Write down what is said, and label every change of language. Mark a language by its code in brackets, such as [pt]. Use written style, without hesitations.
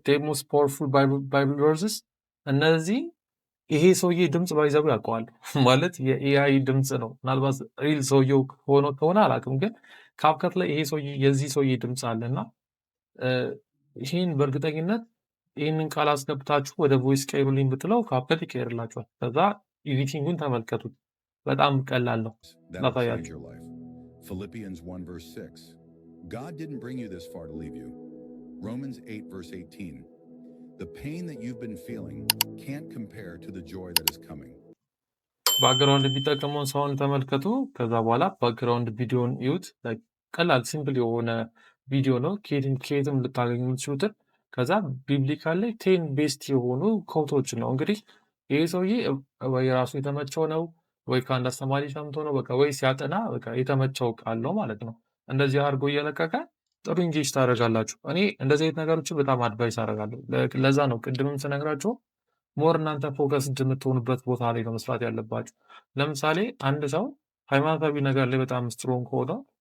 [en] most powerful [am] ባይብል ቨርስስ። እነዚህ ይሄ ሰውዬ ድምፅ ባይዘቡ ያውቀዋል ማለት የኤአይ ድምፅ ነው። ምናልባት ሪል ሰውየው ሆኖ ከሆነ አላውቅም፣ ግን ካፕከት ላይ የዚህ ሰውዬ ድምፅ አለ እና ይህን በእርግጠኝነት ይህንን ቃል አስገብታችሁ ወደ ቮይስ ቀይሩልኝ ብትለው ካፕከት ይቀይርላችኋል። ከዛ ኤዲቲንጉን ተመልከቱት። በጣም ቀላል ነው። ላሳያችሁ። [en] Philippians 1 verse 6. God didn't bring you this far to leave you. Romans 8 verse 18. The pain that you've been feeling can't compare to the joy that is coming. [am] ባክግራውንድ የሚጠቀመውን ሰውን ተመልከቱ። ከዛ በኋላ ባክግራውንድ ቪዲዮን እዩት። ቀላል ሲምፕል የሆነ ቪዲዮ ነው። ከየትም ልታገኙ የምትችሉትን። ከዛ ቢብሊካል ላይ 10 ቤስት የሆኑ ኮቶችን ነው። እንግዲህ ይህ ሰውዬ ወይ ራሱ የተመቸው ነው ወይ ከአንድ አስተማሪ ሰምቶ ነው ወይ ሲያጠና የተመቸው ቃል ነው ማለት ነው። እንደዚህ አድርጎ እየለቀቀ ጥሩ ኢንጌጅ ታደርጋላችሁ። እኔ እንደዚህ አይነት ነገሮችን በጣም አድቫይስ አደርጋለሁ። ለዛ ነው ቅድምም ስነግራችሁ ሞር እናንተ ፎከስ የምትሆኑበት ቦታ ላይ ነው መስራት ያለባችሁ። ለምሳሌ አንድ ሰው ሃይማኖታዊ ነገር ላይ በጣም ስትሮንግ ሆኖ